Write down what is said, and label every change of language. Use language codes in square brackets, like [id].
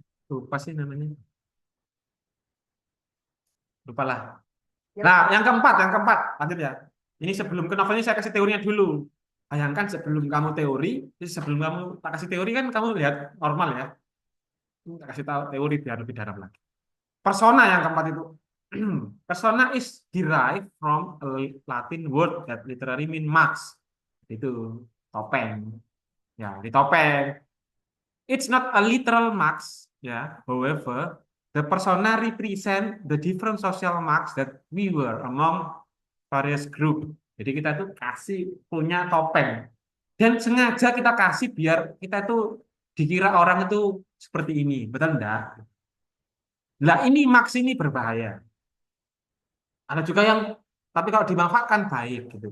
[id] lupa sih namanya, lupa lah. Ya, Nah, yang keempat, lanjut ya. Ini sebelum ke novelnya saya kasih teorinya dulu. Bayangkan sebelum kamu teori, sebelum kamu tak kasih teori kan kamu lihat normal ya. Tak kasih tahu teori biar lebih dalam lagi. Persona yang keempat itu. [en] Persona is derived from a Latin word that literally mean mask. [id] Itu topeng. Ya, di topeng. [en] It's not a literal mask, ya. However, the persona represent the different social marks that we wear among various group. [id] Jadi kita tuh kasih punya topeng dan sengaja kita kasih biar kita tuh dikira orang itu seperti ini, betul enggak? Nah ini maks ini berbahaya. Ada juga yang tapi kalau dimanfaatkan baik gitu.